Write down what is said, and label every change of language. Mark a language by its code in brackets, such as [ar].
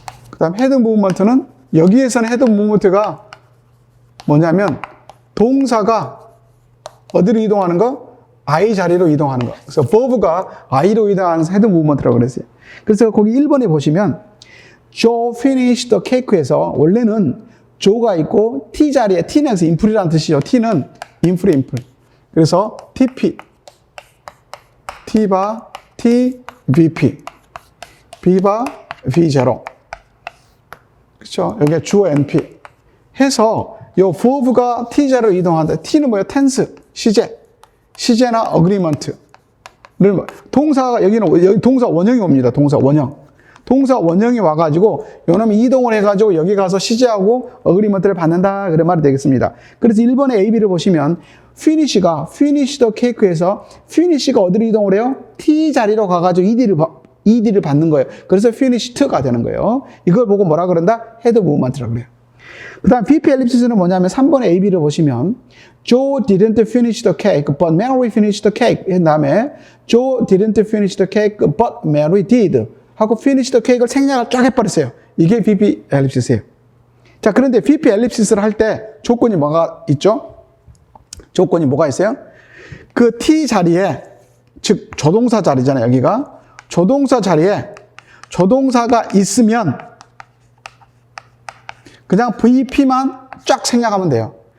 [ko] 그 다음 헤드 무브먼트는 여기에서는 헤드 무브먼트가 뭐냐면 동사가 어디로 이동하는 거? I 자리로 이동하는 거. 그래서 verb가 I로 이동하는 헤드 무브먼트라고 그랬어요. 그래서 거기 1번에 보시면 [en] Joe finished the cake [ko] 에서 원래는 Joe가 있고 T 자리에 T는 인풀이라는 뜻이죠. T는 인풀. 그래서 TP, T바 T, VP, B바 V0. 그렇죠? 여기에 주어 NP 해서 요 verb가 T 자리로 이동한다. T는 뭐예요? tense, 시제나 agreement를 동사가 여기 동사 원형이 옵니다. 동사 원형이 와가지고 요놈이 이동을 해가지고 여기 가서 시제하고 agreement를 받는다 그런 말이 되겠습니다. 그래서 1번의 A, B를 보시면 finish the cake에서 finish가 어디로 이동을 해요? T 자리로 가가지고 ED를 받는 거예요. 그래서 finished가 되는 거예요. 이걸 보고 뭐라 그런다? head movement라고 그래요. 그 다음 VP 엘립시스는 뭐냐면 3번의 A, B를 보시면 [en] Joe didn't finish the cake, but Mary finished the cake. [ko] 그 다음에 [en] Joe didn't finish the cake, but Mary did. [ko] 하고 finish the cake을 생략을 쫙 해버렸어요. 이게 VP 엘립시스예요. 자, 그런데 VP 엘립시스를 할 때 조건이 뭐가 있죠? 조건이 뭐가 있어요? 그 T 자리에, 즉 조동사 자리잖아요. 여기가. 조동사 자리에 조동사가 있으면 그냥 VP만 쫙 생략하면 돼요.